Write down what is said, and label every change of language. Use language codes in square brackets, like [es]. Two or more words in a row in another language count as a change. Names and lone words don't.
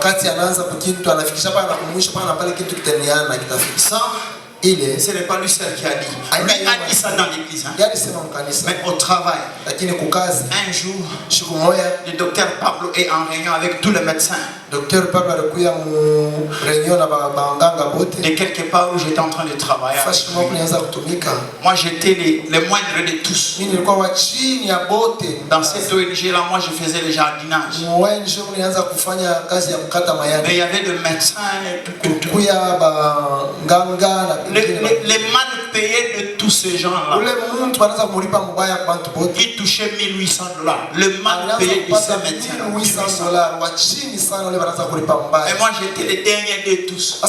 [fr] Ça, ce n'est pas lui seul qui a dit. Lui a dit ça dans l'église. Mais au travail, un jour, le docteur Pablo est en réunion avec tous les médecins. [sw] Docteur Pablo alikuya mu réunion na banganga bote. [fr] De quelque part où j'étais en train de travailler. Moi j'étais les moindres de tous. [sw] Mimi nilikuwa wa chini ya bote. [fr] Dans cette ONG là, moi je faisais le jardinage. [sw] ONG nilianza kufanya kazi ya mkata mayani. [fr] Mais il y avait des médecins [sw] kuya banganga na [fr] les mal payés de tous ces gens là. Ils touchaient $1,800. Le mal payé de ces médecins. Et moi j'étais le dernier de tous.